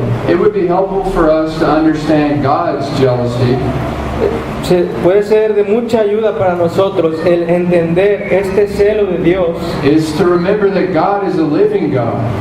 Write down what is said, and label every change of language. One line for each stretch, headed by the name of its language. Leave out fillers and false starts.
English: It would be helpful for us to understand God's jealousy
Spanish: Puede ser de mucha ayuda para nosotros el entender este celo de Dios.
English: is to remember that God is a living God.